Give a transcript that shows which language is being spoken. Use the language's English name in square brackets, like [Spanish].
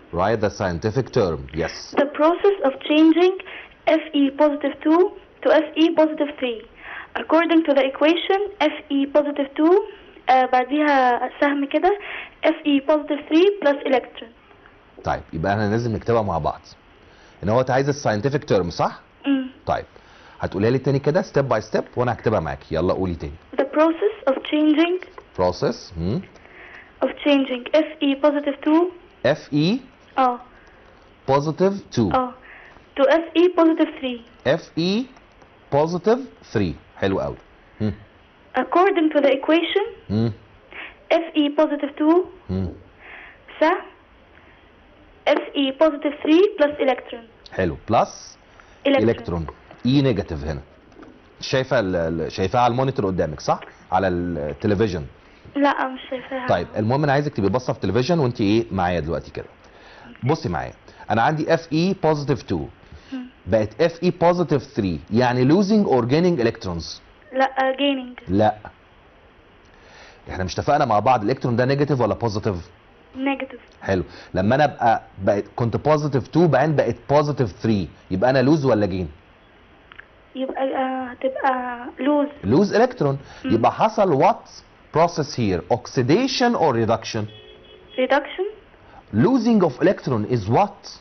[English] Write the scientific term. Yes. The process of changing Fe positive 2 to Fe positive 3 according to the equation Fe positive 2 [Arabic] بعديها سهم كده [English] Fe positive 3 plus electron. [Arabic] طيب يبقى احنا لازم نكتبها مع بعض. ان هو عايز الساينتفك تيرم صح؟ طيب هتقولها لي تاني كده [English] step by step [Arabic] وانا هكتبها معاكي. يلا قولي تاني. [English] The process of changing of changing Fe positive 2 Fe positive 2 to Fe positive 3 Fe positive 3. [Arabic] حلو قوي. [English] according to the equation Fe positive 2 سهم Fe positive 3 plus electron. [Arabic] حلو [English] Plus electron e negative. [Arabic] هنا شايفاها على المونيتور قدامك صح؟ على التلفزيون. لا مش شايفاها. طيب المهم انا عايزك تبقي باصه في التلفزيون وانت ايه معايا دلوقتي كده. بصي معايا انا عندي اف اي بوزيتيف 2 بقت اف اي بوزيتيف 3 يعني [English] لوزنج اور جيننج الكترونز. [Arabic] لا جيننج. لا احنا مش اتفقنا مع بعض الالكترون ده نيجاتيف ولا بوزيتيف؟ نيجاتيف. حلو لما انا كنت بوزيتيف 2 بعدين بقت بوزيتيف 3 يبقى انا لوز ولا جين؟ يبقى هتبقى لوز الكترون. يبقى حصل [English] What process here oxidation or reduction? Reduction. Losing of electron is what?